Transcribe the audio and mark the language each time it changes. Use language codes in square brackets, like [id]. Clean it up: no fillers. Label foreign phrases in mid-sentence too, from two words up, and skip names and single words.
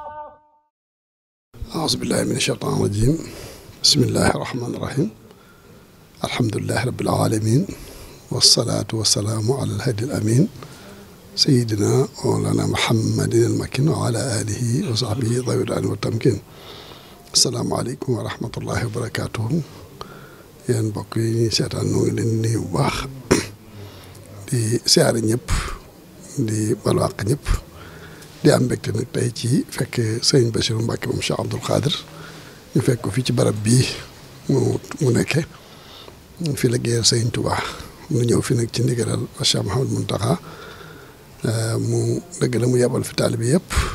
[ar] أعوذ بالله من الشيطان الرجيم بسم الله الرحمن الرحيم الحمد لله رب العالمين والصلاة والسلام على الهادي الأمين سيدنا مولانا محمد المكين وعلى آله وصحبه ذوي العلم والتمكين السلام عليكم ورحمة الله وبركاته [wo] yéen mbokk yi ñuy seetaan ñu ngi leen nuyu bu baax di siyaare ñëpp di balwaq ñëpp di am mbégte nag tey ci fekk sëñ Bassirou Mbacké moom Cheikh Abdoul Khadir ñu fekk ko fii ci barab bii mu nekke fi liggéeyal sëñ Touba mu ñëw fi nag ci ndigalal Cheikh Mouhamadou Mountakha mu dëgg la mu yebal fi taalibe yëpp